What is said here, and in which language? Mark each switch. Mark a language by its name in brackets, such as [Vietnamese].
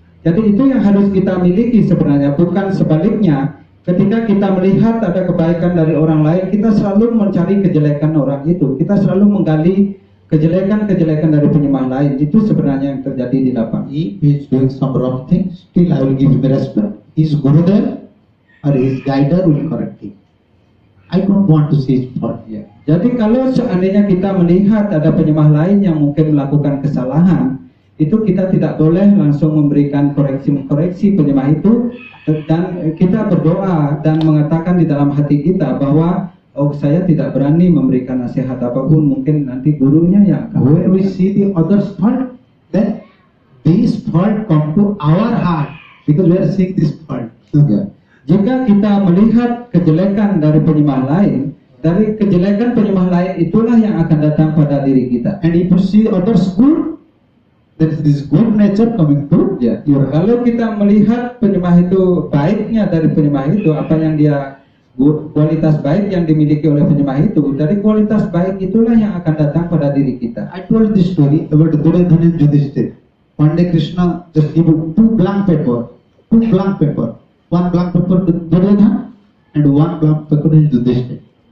[Indonesian] Jadi itu yang harus kita miliki sebenarnya, bukan sebaliknya. Ketika kita melihat ada kebaikan dari orang lain, kita selalu mencari kejelekan orang itu. Kita selalu menggali kejelekan-kejelekan dari penyembah lain. Itu sebenarnya yang terjadi di lapangan. [English] If he is doing some wrong things, still I will give him respect. His Gurudev or his guider will correct him. I don't want to see his fault. [Indonesian] Ya. Jadi kalau seandainya kita melihat ada penyembah lain yang mungkin melakukan kesalahan, itu kita tidak boleh langsung memberikan koreksi penyembah itu, dan kita berdoa dan mengatakan di dalam hati kita bahwa saya tidak berani memberikan nasihat apapun, mungkin nanti gurunya yang akan. [English] When we see the other's fault, then this fault come to our heart because we are seeing this fault. [Indonesian] Ya. Jika kita melihat kejelekan dari penyembah lain, dari kejelekan penyembah lain itulah yang akan datang pada diri kita. [English] And if you see others good, there is this good nature coming to [Indonesian] Ya, kalau kita melihat penyembah itu baiknya dari penyembah itu, apa yang dia kualitas baik yang dimiliki oleh penyembah itu, dari kualitas baik itulah yang akan datang pada diri kita. [English] I told this story about Duryodhana and Yudhishthira. One day Krishna just gave two blank paper. One blank paper to Duryodhana and one blank paper to Yudhishthira.